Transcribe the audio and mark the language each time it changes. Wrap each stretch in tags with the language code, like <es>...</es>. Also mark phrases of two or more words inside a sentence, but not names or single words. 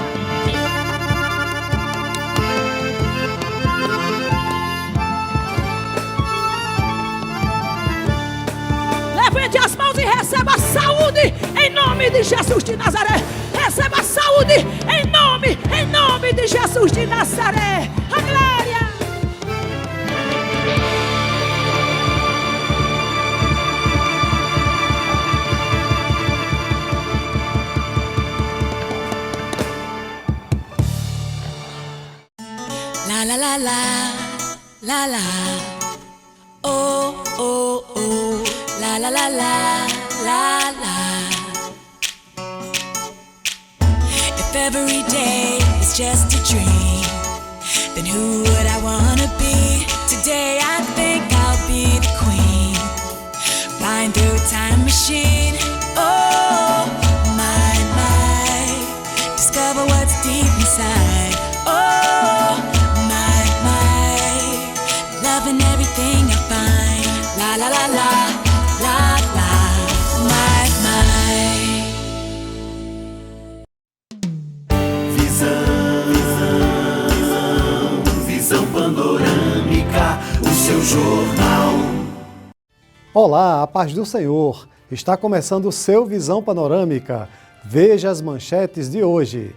<pt>Levante as mãos e receba saúde em nome de Jesus de Nazaré. Receba saúde em nome de Jesus de Nazaré. A glória. La la la la, la la. Oh oh oh, la la la la, la la.</pt> <en>If every day is just a dream, then who would I wanna be? Today I think I'll be the queen, flying through a time machine. Oh my my, discover what's deep inside. Oh my my, loving everything I find. La la la la, la la, my my.</en> <pt>Visão panorâmica, o seu jornal. Olá, a paz do Senhor. Está começando o seu Visão Panorâmica. Veja as manchetes de hoje.</pt>